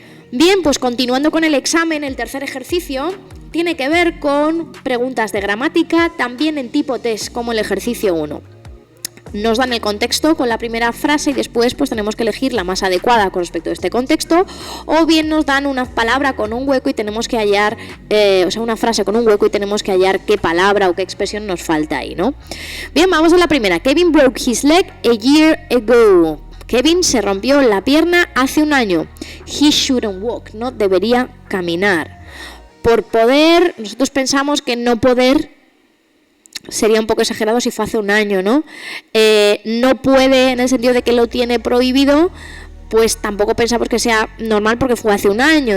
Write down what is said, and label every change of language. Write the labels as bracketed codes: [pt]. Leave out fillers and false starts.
[es] Bien, pues continuando con el examen, el tercer ejercicio tiene que ver con preguntas de gramática, también en tipo test, como el ejercicio 1. nos dan el contexto con la primera frase y después pues tenemos que elegir la más adecuada con respecto a este contexto, o bien nos dan una palabra con un hueco y tenemos que hallar, una frase con un hueco y tenemos que hallar qué palabra o qué expresión nos falta ahí, ¿no? Bien, vamos a la primera. [en] Kevin broke his leg a year ago. [es] Kevin se rompió la pierna hace un año. [en] He shouldn't walk, [es] no debería caminar. Por poder, nosotros pensamos que no poder sería un poco exagerado si fue hace un año, ¿no? No puede en el sentido de que lo tiene prohibido, pues tampoco pensamos que sea normal porque fue hace un año.